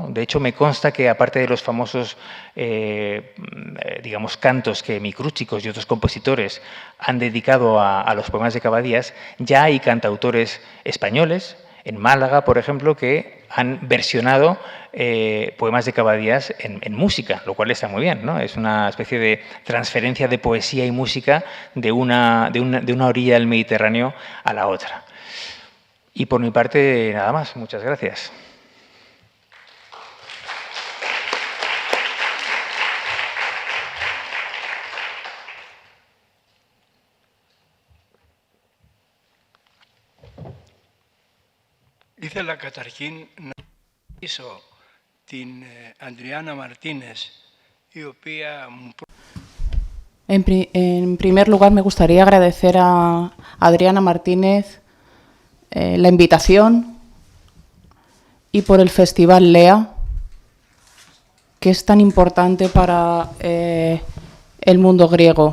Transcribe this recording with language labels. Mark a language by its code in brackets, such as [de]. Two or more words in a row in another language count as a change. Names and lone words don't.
[es] De hecho, me consta que, aparte de los famosos, digamos, cantos que micrúchicos y otros compositores han dedicado a los poemas de Cavadías, ya hay cantautores españoles, en Málaga, por ejemplo, que han versionado poemas de Cavadías en música, lo cual está muy bien, ¿no? Es una especie de transferencia de poesía y música de una orilla del Mediterráneo a la otra. Y por mi parte, nada más. Muchas gracias. [el] Ήθελα καταρχήν να ρωτήσω την Adriana Martínez, η οποία μου... [es] En primer lugar, me gustaría agradecer a Adriana Martínez la invitación y por el Festival Lea, que es tan importante para el mundo griego.